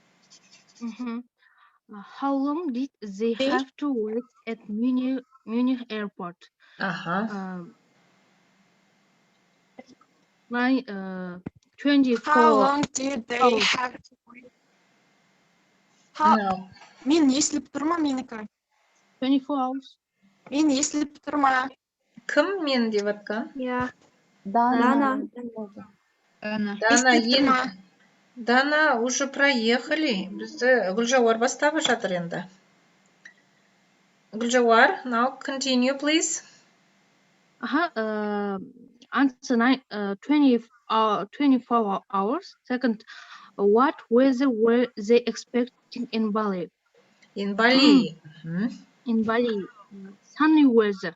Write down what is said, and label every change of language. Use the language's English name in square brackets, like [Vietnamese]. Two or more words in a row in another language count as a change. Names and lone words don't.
[English] How long did they have to wait at Munich airport? My 24 How long did they hours. have to wait? How... No. [Kazakh] Мен естіліп тұр ма менікі? [English] 24 hours. [Kazakh] Мен естіліп тұр ма? Кім мен деп жатқан? [English] Yeah. [Kazakh] Дана. [Russian] Дана уже проехали. [Kazakh] Бізді Гүлжауар бастап жатыр енді. Гүлжауар, [English] now continue, please. Answer 24 hours. Second, what weather were they expecting in Bali? In Bali. In Bali, sunny weather.